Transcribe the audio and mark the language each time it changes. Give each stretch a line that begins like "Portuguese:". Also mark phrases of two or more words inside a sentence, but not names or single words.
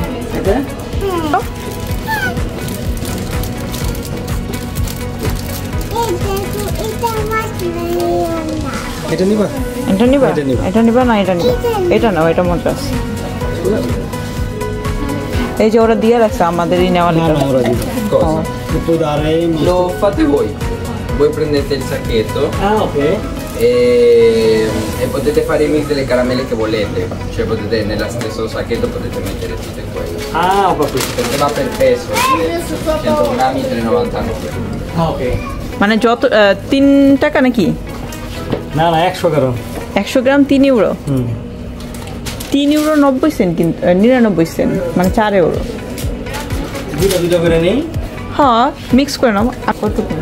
Bangla: এটা এটা নিবা? এটা নিবা? এটা নিবা না এটা নিবা? এটা নাও, এটা মজা আছে। এই যে ওরা দিয়ে রাখছে আমাদেরই নেওয়া লিখা।
Italian: Lo fate voi. Voi prendete il sacchetto. Ah, ok. E potete fare i mix delle caramelle che volete. Cioè potete nello stesso sacchetto potete mettere tutte quelle. Ah, ho capito. Perché va per peso. 100 grammi 3,99. Ah, ok.
Bangla: মানে যত 3 টাকা নাকি? না না 100 গ্রাম। 100 গ্রাম 3 ইউরো। 3 ইউরো 90 সেন্ট, কিন্তু 99 সেন্ট, মানে 4 ইউরো। দুইটা করে নেই। হ্যাঁ মিক্স করে নাও। আর কত করে?